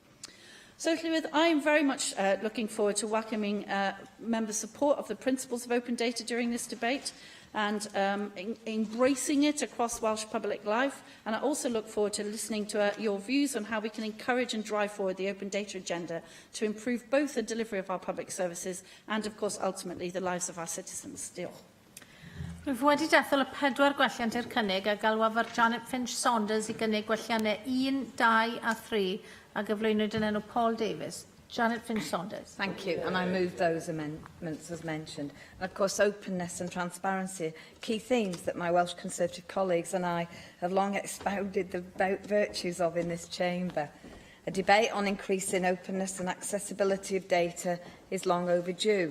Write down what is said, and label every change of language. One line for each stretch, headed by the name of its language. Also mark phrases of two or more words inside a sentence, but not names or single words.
English: So, Llywydd, I am very much looking forward to welcoming members' support of the principles of open data during this debate and embracing it across Welsh public life. And I also look forward to listening to your views on how we can encourage and drive forward the open data agenda to improve both the delivery of our public services and, of course, ultimately the lives of our citizens.
Welsh: Diolch. Rwyf wedi dethol y 4 gwelliant i'r cynnig a galwaf ar Janet Finch Saunders I gynnig gwelliannau 1, 2 a 3 a gyflwynwyd yn enw Paul Davies. Janet Finch Saunders.
English: Thank you, and I move those amendments as mentioned. And of course, openness and transparency are key themes that my Welsh Conservative colleagues and I have long expounded the virtues of in this chamber. A debate on increasing openness and accessibility of data is long overdue.